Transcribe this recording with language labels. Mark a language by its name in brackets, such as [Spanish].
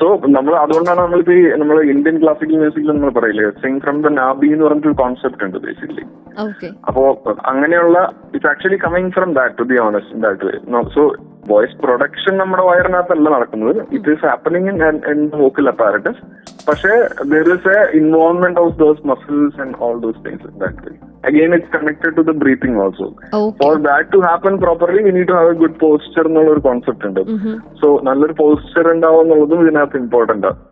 [Malayalam] So നമ്മൾ അതുകൊണ്ടാണ് നമ്മളിപ്പോ നമ്മൾ ഇന്ത്യൻ ക്ലാസിക്കൽ മ്യൂസിക്കിൽ നമ്മൾ പറയില്ലേ [English] sing from the നാബി [Malayalam] എന്ന് പറഞ്ഞിട്ടൊരു കോൺസെപ്റ്റ് ഉണ്ട് ബേസിക്കലി. അപ്പോ അങ്ങനെയുള്ള [English] It's actually coming from that, to be honest, in that way. [Malayalam] So voice production നമ്മുടെ വയറിനകത്തല്ല നടക്കുന്നത്, [English] It is happening in vocal apparatus. [Malayalam] പക്ഷേ [English] there is a involvement of those muscles and all those things in that way. Again, it's connected to the breathing also. For that to happen properly, we need to have a good posture [Malayalam] എന്നുള്ളൊരു concept ഉണ്ട്. So നല്ലൊരു posture ഉണ്ടാവും എന്നുള്ളതും ഇതിനകത്ത് important ആണ്.